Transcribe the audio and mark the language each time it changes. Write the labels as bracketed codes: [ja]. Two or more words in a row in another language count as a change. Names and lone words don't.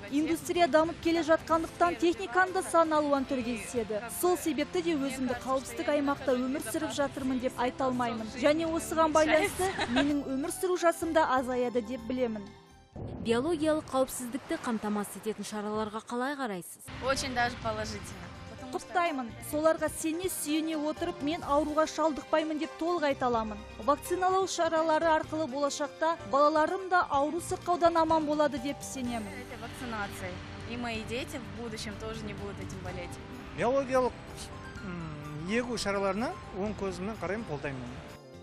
[kk] Индустрия дамып келе жатқандықтан техниканы да сан алуан түрі кездеседі. Сол себепті де өзімді қауіпсіздік аймақта өмір сүріп жатырмын деп айта алмаймын. Және осыған байланысты менің өмір сүру жасымда азаяды деп білемін. Биологиялық қауіпсіздікті қамтамасыз ететін шараларға қалай қарайсыз? [ru] Очень даже положительно. [kk] Құптаймын. Соларға сене сүйене отырып, мен ауруға шалдықпаймын деп толық айта аламын. Вакциналау шаралары арқылы болашақта балаларым да ауру сырқаудан аман болады деп сенемін. [ru] Это вакцинация. И мои дети в будущем тоже не будут этим болеть. [kk] Биологиялық егу шараларына оң көзіммен қараймын, қолдаймын.